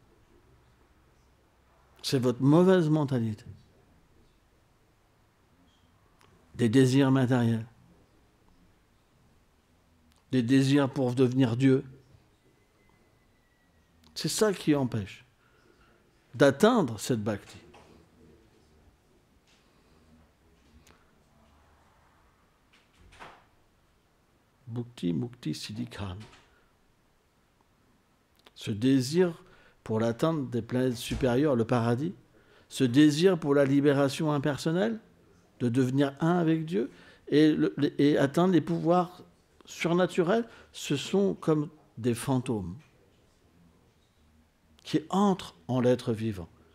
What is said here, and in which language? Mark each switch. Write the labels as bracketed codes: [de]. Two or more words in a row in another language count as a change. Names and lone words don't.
[fr] C'est votre mauvaise mentalité. Des désirs matériels. Des désirs pour devenir Dieu. C'est ça qui empêche d'atteindre cette bhakti. [sa] भुक्ति, मुक्ति, सिद्धिकम्. [fr] Ce désir pour l'atteinte des planètes supérieures, le paradis, ce désir pour la libération impersonnelle, de devenir un avec Dieu, et atteindre les pouvoirs surnaturels, ce sont comme des fantômes qui entrent en l'être vivant.